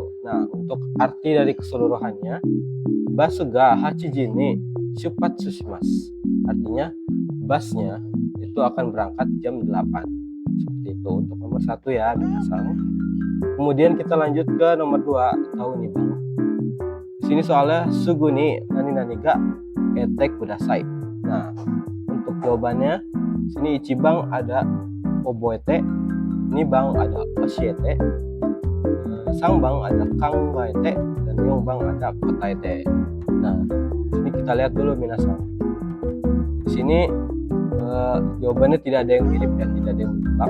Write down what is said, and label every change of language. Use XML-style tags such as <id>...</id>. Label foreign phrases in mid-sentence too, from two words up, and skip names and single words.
<id>Nah, untuk arti dari keseluruhannya,</id> <ja>バスが八時に出発します.</ja> <id>Artinya busnya itu akan berangkat jam 8. Seperti itu untuk nomor 1 ya, minasang. Kemudian kita lanjut ke nomor 2 atau Nibang. Di sini soalnya</id> <ja>すぐに何々がえてくください.</ja> <id>Nah, untuk jawabannya sini Ichibang ada Oboete, Nibang ada Oshiete, Sangbang ada Kangaete, dan Yongbang ada Kotaete. Nah, sini kita lihat dulu minasang. Di sini jawabannya tidak ada yang mirip ya, tidak ada yang menjebak.</id>